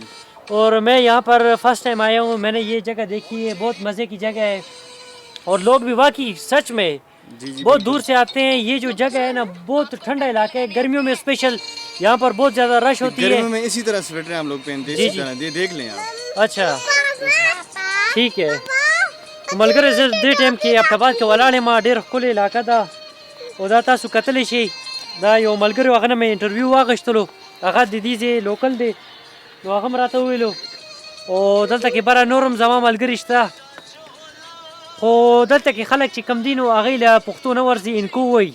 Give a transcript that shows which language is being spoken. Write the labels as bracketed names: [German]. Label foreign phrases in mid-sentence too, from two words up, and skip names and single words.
[Urdu] اور میں یہاں پر [English] first time [Urdu] آیا ہوں. میں نے یہ جگہ دیکھی ہے، بہت مزے کی جگہ ہے اور لوگ بھی واقعی سچ میں بہت دور سے آتے ہیں. یہ جو جگہ ہے نا بہت ٹھنڈا علاقہ ہے. گرمیوں میں اسپیشل یہاں پر بہت زیادہ رش ہوتی ہے. گرمیوں میں اسی طرح سویٹر ہم لوگ پہنتے ہیں. اسی طرح دیکھ لیں آپ. اچھا ٹھیک ہے. [Pashto] ملګری زه دې ټایم کې ابټاباد کې ولاړ یم. ډېر ښکلې علاقه ده او دا تاسو کتلی شئ. دا یو ملګری و، هغه نه مې انټرویو واخیستلو. هغه د دې ځای لوکل دی نو هغه هم راته وویلو. او دلته کې بره نور هم زما ملګري شته خو دلته کې خلک چې کم دي نو هغوی له پښتو نه ورځي انکو وایي.